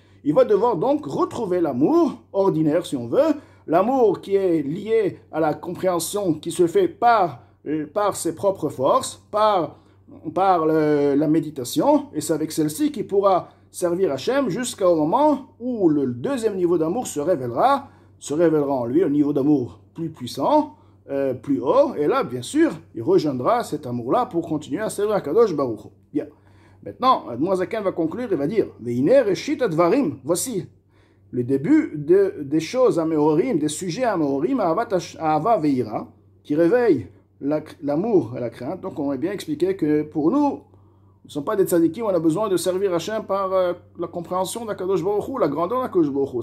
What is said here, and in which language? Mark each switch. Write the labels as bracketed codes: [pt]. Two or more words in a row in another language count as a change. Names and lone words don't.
[fr] Il va devoir donc retrouver l'amour ordinaire, si on veut, l'amour qui est lié à la compréhension qui se fait par ses propres forces, par la méditation, et c'est avec celle-ci qu'il pourra servir Hachem jusqu'au moment où le deuxième niveau d'amour se révélera en lui, un niveau d'amour plus puissant, plus haut, et là, bien sûr, il rejoindra cet amour-là pour continuer à servir à [he] קדוש ברוך הוא. [fr] Bien. Maintenant, Admour Hazakan va conclure et va dire [he] ואלו ראשית הדברים, [fr] voici le début des choses à Meorim, des sujets à Meorim, à [he] אהבה ויראה, [fr] qui réveillent l'amour et la crainte. Donc on a bien expliqué que pour nous ne sommes pas des tzadikim, on a besoin de servir Hachem par la compréhension d' [he] הקדוש ברוך הוא, [fr] la grandeur d' [he] הקדוש ברוך הוא.